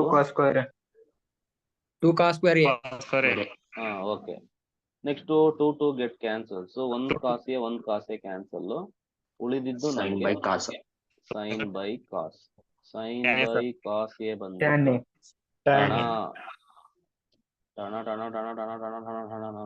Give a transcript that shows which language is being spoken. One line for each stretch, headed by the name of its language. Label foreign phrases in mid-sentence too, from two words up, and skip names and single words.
English: 2 cos square. 2 cos square A.
Kannada: ಸರಿ
English: ha okay. next 2 get cancel. so 1 cos A 1 cos A cancel. ಉಳಿದಿದ್ದು Sin
Kannada: ನಮಗೆ
English: by cos. sine by cos. sine Tan A, by cos A Tan
Kannada: ಬಂದ್ಬಿಟ್ಟು
English: A. Tan A. ಟಣ ಟಣ ಟಣ ಟಣ ಟಣ ಟಣ ಟಣ ಟಣ.